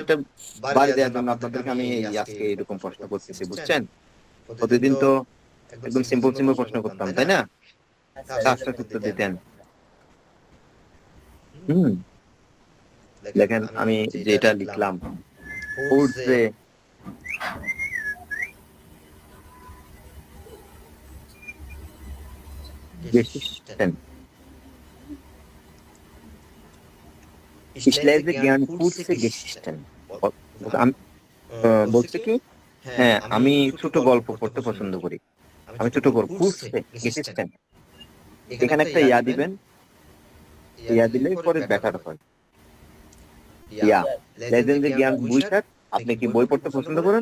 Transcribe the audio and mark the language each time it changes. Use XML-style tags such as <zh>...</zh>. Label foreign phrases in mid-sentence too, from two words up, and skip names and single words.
<bn>এটা বাড়ি দেওয়ার জন্য আপনাদেরকে আমি এই আজকে এরকম প্রশ্ন করতেছি, বুঝছেন? প্রতিদিন তো একদম সিম্পল সিম্পল প্রশ্ন করতাম, তাই না? আস্তে আস্তে উত্তর দিতেন। হুম, দেখেন আমি যেটা লিখলাম, ফুডসে geschichten.</bn> <de>Ich lese gern kurze Geschichten.</de> <bn>বলছে কি, হ্যাঁ আমি ছোট গল্প পড়তে পছন্দ করি। আমি ছোট গল্প</bn> <de>kurze Geschichten।</de> <bn>এখানে একটা ইয়া দিবেন, ইয়া দিলে পরে বেটার হয়। ইয়া লেজেন যে জ্ঞান বুঝার, আপনি কি বই পড়তে পছন্দ করেন?</bn>